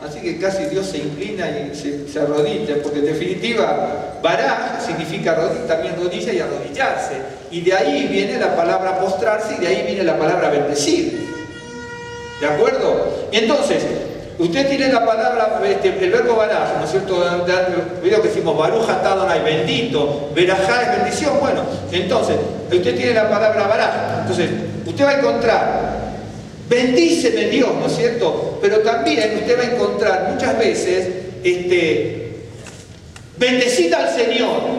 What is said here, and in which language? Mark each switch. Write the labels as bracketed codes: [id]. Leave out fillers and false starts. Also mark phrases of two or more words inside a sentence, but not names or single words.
[es] Así que casi Dios se inclina y se arrodilla, porque en definitiva, baraj significa también rodilla y arrodillarse. Y de ahí viene la palabra postrarse y de ahí viene la palabra bendecir. ¿De acuerdo? Entonces, usted tiene la palabra, el verbo baraj, ¿no es cierto? Veo que decimos [he] ברוך אתה אדוני, [es] bendito, berajá es bendición. Bueno, entonces, usted tiene la palabra baraj. Entonces, usted va a encontrar bendíceme Dios, ¿no es cierto? Pero también usted va a encontrar muchas veces, bendecid al Señor.